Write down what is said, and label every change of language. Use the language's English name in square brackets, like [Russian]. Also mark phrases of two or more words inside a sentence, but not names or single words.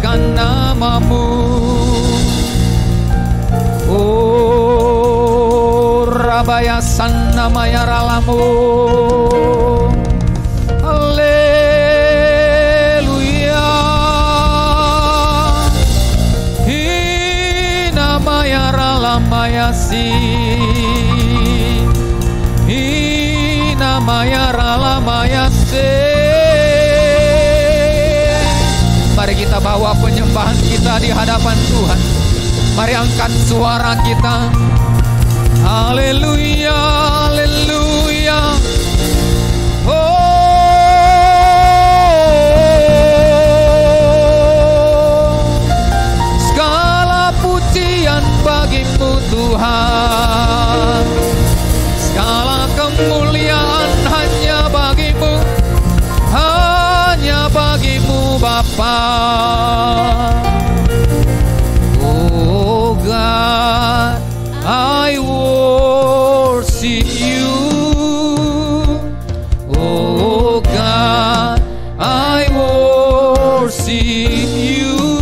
[Indonesian] namamu. Oh Rabaya Sannamaya Ralamu. Haleluya. Hinamaya Ralamaya Si. Hinamaya Ralamaya Se. Mari kita bawa penyembahan kita di hadapan Tuhan. Mari angkat suara kita. Haleluya, haleluya. Oh, segala pujian bagimu Tuhan. Segala kemuliaan hanya bagimu. Hanya bagimu Bapa. [English] Oh God, I worship you. Oh God, I worship you.